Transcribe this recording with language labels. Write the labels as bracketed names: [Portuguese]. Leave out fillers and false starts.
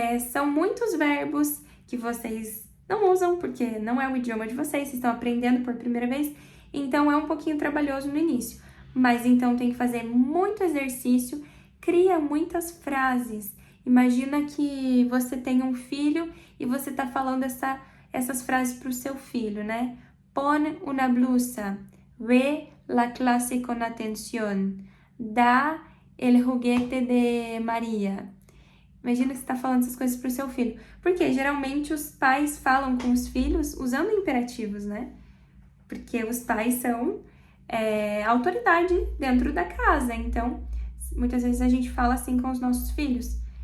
[Portuguese] São muitos verbos que vocês não usam, porque não é o idioma de vocês estão aprendendo por primeira vez, então é um pouquinho trabalhoso no início. Mas então tem que fazer muito exercício, cria muitas frases. Imagina que você tem um filho e você tá falando essas frases para o seu filho, né? [Spanish] Pon una blusa, ve la clase con atención, dá el juguete de Maria. [Portuguese] Imagina que você está falando essas coisas para o seu filho. Porque geralmente os pais falam com os filhos usando imperativos, né? Porque os pais são autoridade dentro da casa. Então, muitas vezes a gente fala assim com os nossos filhos.